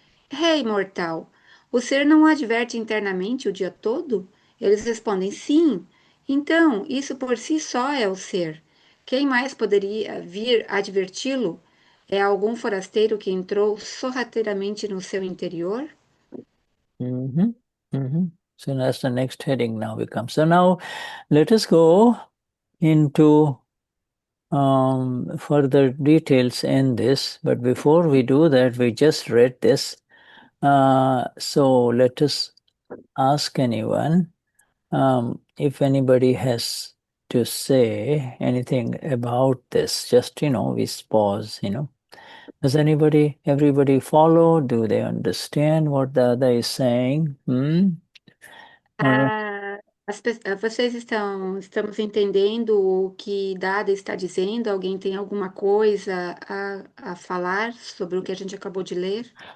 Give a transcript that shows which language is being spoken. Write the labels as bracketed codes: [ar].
[pt] Rei mortal, o ser não o adverte internamente o dia todo? Eles respondem: sim. Então, isso por si só é o ser. Quem mais poderia vir adverti-lo? É algum forasteiro que entrou sorrateiramente no seu interior? [en] So that's the next heading now we come. So now let us go into further details in this, but before we do that, we just read this. So let us ask anyone if anybody has to say anything about this. Just, we pause, Does everybody follow? Do they understand what the other is saying? Or, [pt] Vocês estamos entendendo o que Dada está dizendo? Alguém tem alguma coisa a falar sobre o que a gente acabou de ler?